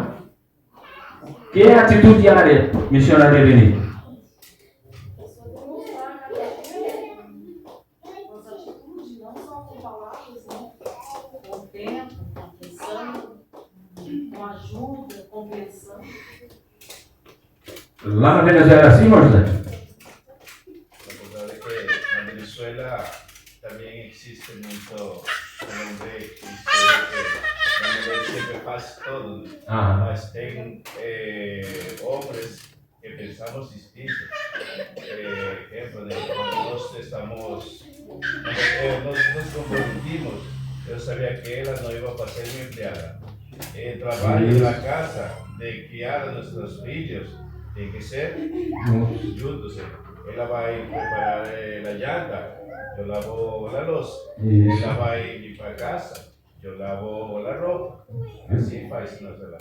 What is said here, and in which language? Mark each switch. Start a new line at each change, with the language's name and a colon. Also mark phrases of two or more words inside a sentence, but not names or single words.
Portuguese: O que é atitude diária, missionária Eleni? Com tempo, com atenção, com ajuda, compreensão. Lá na Venezuela é assim, irmão José?
Spanish: La verdad es que en Venezuela también existe mucho el hombre que siempre pasa todo, ¿no? Ah.
Portuguese: Mas tem
Spanish: hombres que pensamos distinto. Ejemplo, né? Cuando nos comprometimos,
Portuguese: eu sabia que ela não ia para ser minha empleada. El trabalho na casa de criar a nossos filhos tem que ser juntos. Ela vai preparar a llanta, eu lavo a louça. Ela vai limpar a casa, eu lavo a roupa. Assim faz nossa relação.